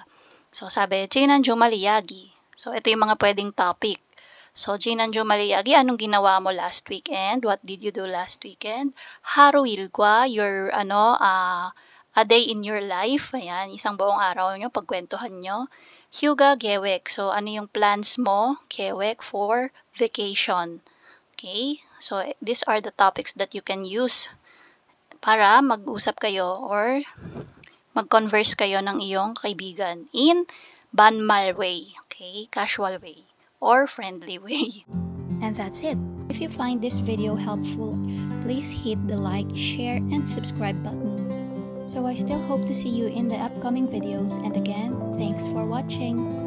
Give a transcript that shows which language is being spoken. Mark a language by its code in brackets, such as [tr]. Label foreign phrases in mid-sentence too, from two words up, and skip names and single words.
[tl] So, sabi, [ko] 지난주 말이야기. [tl] So, ito yung mga pwedeng topic. So, [ko] 지난주 말이야기, [tl] anong ginawa mo [en] last weekend? What did you do last weekend? [ko] 하루 일과, [en] your, a day in your life. [tl] Ayan, isang buong araw nyo, pagkwentuhan nyo. [ko] 휴가 계획. [tl] So, ano yung plans mo? [en] 계획 for vacation. Okay? So, these are the topics that you can use [tl] para mag-usap kayo or mag-converse kayo ng iyong kaibigan [en] in banmal way. Okay? Casual way or friendly way. And that's it. If you find this video helpful, please hit the like, share, and subscribe button. So I still hope to see you in the upcoming videos, and again, thanks for watching.